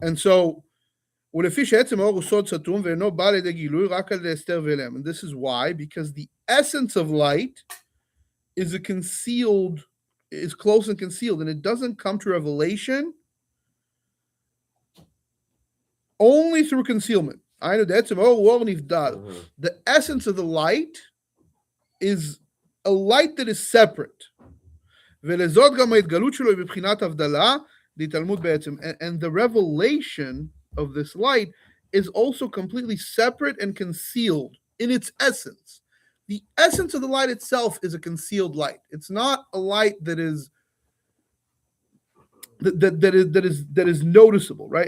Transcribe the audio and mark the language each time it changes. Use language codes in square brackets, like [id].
[en] and so, [he] ולפי שעצם האור הוא סוד סתום ואינו בא לידי גילוי רק על ידי הסתר ואילם. [en] And this is why, because the essence of light is close and concealed, and it doesn't come to revelation only through concealment. The essence of the light is a light that is separate. [he] ולזאת גם ההתגלות שלו היא בבחינת הבדלה להתעלמות בעצם. [en] And the revelation of this light is also completely separate and concealed in its essence. The essence of the light itself is a concealed light. It's not a light that is noticeable, right?